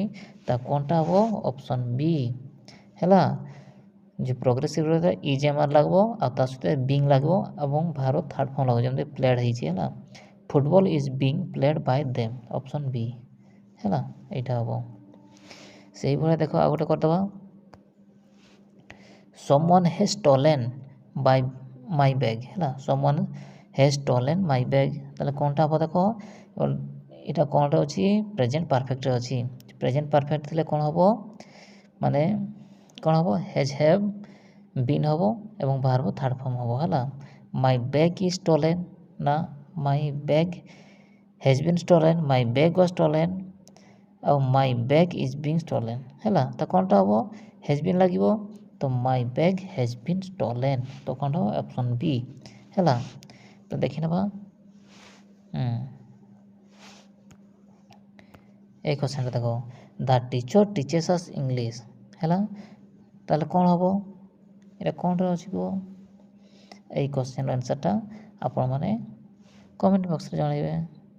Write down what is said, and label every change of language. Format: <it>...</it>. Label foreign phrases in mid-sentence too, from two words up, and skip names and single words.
<or>ତା କ'ଣଟା ହେବ,</or> <en>option B</en> <or>ହେଲା। ଯେ ପ୍ରୋଗ୍ରେସିଭରେ</or> <en>is am are</en> <or>ଲାଗିବ ଆଉ ତା ସହିତ ବିଙ୍ଗ ଲାଗିବ ଏବଂ</or> <en>verb third form</en> <or>ଲାଗିବ, ଯେମିତି ପ୍ଲେଡ୍ ହେଇଛି ହେଲା।</or> <en>football is being played by them, option B</en> <or>ହେଲା, ଏଇଟା ହେବ। ସେଇଭଳିଆ ଦେଖ ଆଉ ଗୋଟେ କରିଦେବା,</or> <en>someone has stolen by my bag ହେଲା। someone has stolen my bag,</en> <or>ତାହେଲେ କ'ଣଟା ହେବ ଦେଖ, ଏଇଟା କ'ଣଟା ଅଛି,</or> <en>present perfectରେ</en> <or>ଅଛି।</or> <en>present perfect</en> <or>ଥିଲେ କ'ଣ ହେବ, ମାନେ କ'ଣ ହେବ,</or> <en>has have been</en> <or>ହେବ ଏବଂ</or> <en>verb third form</en> <or>ହେବ ହେଲା।</or> <en>my bag is stolen, ନା my bag has been stolen, my bag was stolen ଆଉ my bag is being stolen ହେଲା।</en> <or>ତ କ'ଣଟା ହେବ,</or> <en>has been</en> <or>ଲାଗିବ, ତ</or> <en>my bag has been stolen,</en> <or>ତ କ'ଣଟା ହେବ,</or> <en>option B</en> <or>ହେଲା। ତ ଦେଖିନେବା</or> <bn>এই কোশ্চেনটা দেখো,</bn> <en>the teacher teaches us English ହେଲା।</en> <or>ତାହେଲେ କ'ଣ ହେବ, ଏଇଟା କ'ଣଟା ଅଛି କୁହ। এই কোশ্চেনର ଆନ୍ସର୍ଟା ଆପଣମାନେ କମେଣ୍ଟ ବକ୍ସରେ ଜଣାଇବେ।</or>